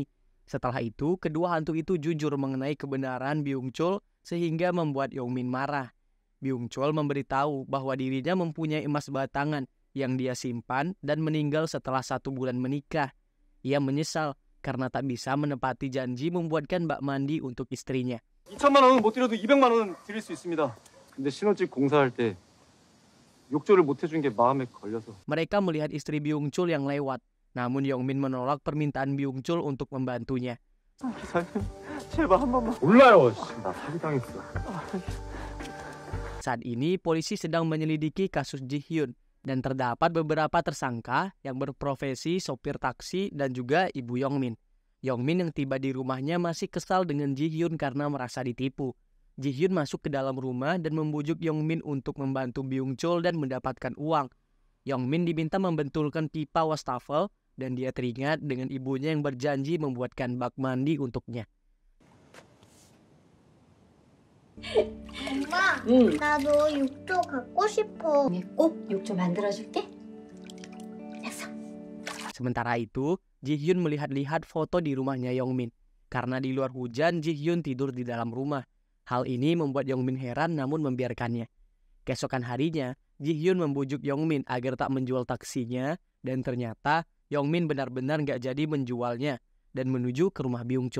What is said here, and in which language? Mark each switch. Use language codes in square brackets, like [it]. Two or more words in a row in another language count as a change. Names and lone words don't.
[id] Setelah itu, kedua hantu itu jujur mengenai kebenaran Byung-chul sehingga membuat Yongmin marah. Byung-chul memberitahu bahwa dirinya mempunyai emas batangan yang dia simpan dan meninggal setelah 1 bulan menikah. Ia menyesal karena tak bisa menepati janji membuatkan bak mandi untuk istrinya. [ko] 2천만 원은 못 드려도 200만 원은 드릴 수 있습니다. 근데 신혼집 공사할 때 욕조를 못 해준 게 마음에 걸려서. [id] Mereka melihat istri Byung-chul yang lewat, namun Yongmin menolak permintaan Byung-chul untuk membantunya. [ko] 기사님, 제발 한 번만. 몰라요. 나 사기당했어. [id] Saat ini polisi sedang menyelidiki kasus Ji-hyun dan terdapat beberapa tersangka yang berprofesi sopir taksi dan juga ibu Yongmin. Yongmin yang tiba di rumahnya masih kesal dengan Ji-hyun karena merasa ditipu. Ji-hyun masuk ke dalam rumah dan membujuk Yongmin untuk membantu Byung-chul dan mendapatkan uang. Yongmin diminta membentulkan pipa wastafel dan dia teringat dengan ibunya yang berjanji membuatkan bak mandi untuknya. [ko] 엄마, 나도 욕조 갖고 싶어. 꼭 욕조 만들어줄게. 약속. [id] Sementara itu, Ji-hyun melihat-lihat foto di rumahnya Yongmin. Karena di luar hujan, Ji-hyun tidur di dalam rumah. Hal ini membuat Yongmin heran namun membiarkannya. Keesokan harinya, Ji-hyun membujuk Yongmin agar tak menjual taksinya dan ternyata Yongmin benar-benar gak jadi menjualnya dan menuju ke rumah Byung-chul.